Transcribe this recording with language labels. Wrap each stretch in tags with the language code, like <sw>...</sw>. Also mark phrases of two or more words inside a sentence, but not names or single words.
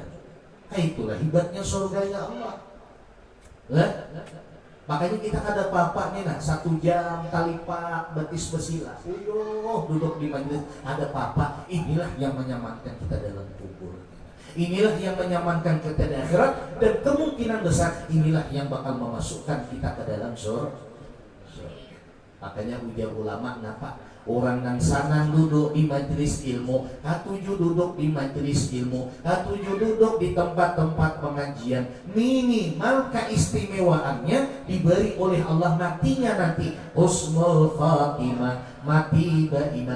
<id>Itulah hebatnya surga</id> <ar>ya Allah.</ar> <id>Lah, makanya kita ada bapak nih nah 1 jam talipak betis besila, duduk di majelis ada bapak. Inilah yang menyamankan kita dalam kubur. Inilah yang menyamankan kita di akhirat, dan kemungkinan besar inilah yang bakal memasukkan kita ke dalam surga.</id> <bjn>Makanya ujar ulama napa orang nang sana duduk di majelis ilmu, katuju duduk di majelis ilmu, katuju duduk di tempat-tempat pengajian, minimal keistimewaannya diberi oleh Allah nanti</bjn> <ar>husnul khatimah,</ar> <bjn>mati beriman.</bjn>